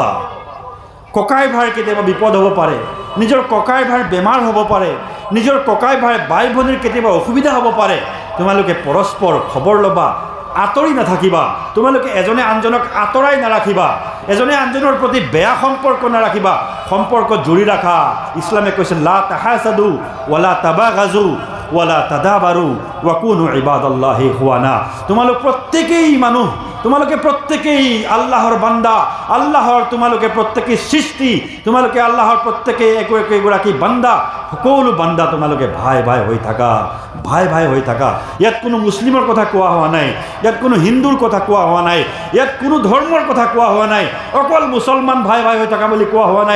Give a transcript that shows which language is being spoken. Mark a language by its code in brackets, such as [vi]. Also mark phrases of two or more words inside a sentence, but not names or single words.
[as] ককাই ভাই কেতিয়াবা বিপদ হ'ব পাৰে, নিজৰ ককাই ভাইৰ বেমাৰ হ'ব পাৰে, নিজৰ ককাই ভাইৰ বাই ভনীৰ কেতিয়াবা অসুবিধা হ'ব পাৰে, তোমালোকে পৰস্পৰ খবৰ ল'বা। আঁতৰি নাথাকিবা, তোমালোকে এজনে আনজনক আঁতৰাই নাৰাখিবা, এজনে আনজনৰ প্ৰতি বেয়া সম্পৰ্ক নাৰাখিবা, সম্পৰ্ক জুৰি ৰাখা। ইছলামে কৈছে [ar] لا تحاسدوا ولا تباغضوا ولا تدابروا وكونوا عباد الله إخوانا. [as] তোমালোক প্ৰত্যেকেই মানুহ, তোমালোকে প্ৰত্যেকেই আল্লাহৰ বান্দা, আল্লাহৰ তোমালোকে প্ৰত্যেকেই সৃষ্টি, তোমালোকে আল্লাহৰ প্ৰত্যেকেই একোগৰাকী বান্দা। সকলো বান্দা তোমালোকে ভাই ভাই হৈ থাকা, ভাই ভাই হৈ থাকা। ইয়াত কোনো মুছলিমৰ কথা কোৱা হোৱা নাই, ইয়াত কোনো হিন্দুৰ কথা কোৱা হোৱা নাই, ইয়াত কোনো ধৰ্মৰ কথা কোৱা হোৱা নাই, অকল মুছলমান ভাই ভাই হৈ থাকা বুলি কোৱা হোৱা নাই।